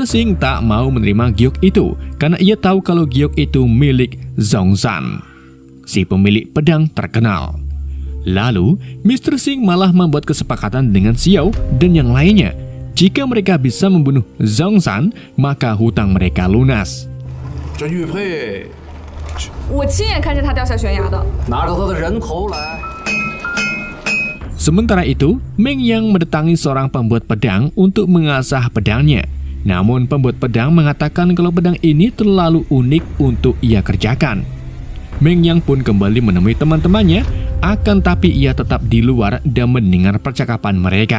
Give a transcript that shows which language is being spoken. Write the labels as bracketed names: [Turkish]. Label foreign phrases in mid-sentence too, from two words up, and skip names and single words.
[Indonesian] Singh tak mau menerima giok itu karena ia tahu kalau giok itu milik Zhongzhan, si pemilik pedang terkenal. Lalu, Mr. Singh malah membuat kesepakatan dengan Xiao dan yang lainnya. Jika mereka bisa membunuh Zhongzhan, maka hutang mereka lunas. [Chinese] 这玉佩我亲眼看见他掉下悬崖的。拿着他的人头来。 [Indonesian] Sementara itu, Meng Yang mendatangi seorang pembuat pedang untuk mengasah pedangnya. Namun pembuat pedang mengatakan kalau pedang ini terlalu unik untuk ia kerjakan. Meng Yang pun kembali menemui teman-temannya, akan tapi ia tetap di luar dan mendengar percakapan mereka.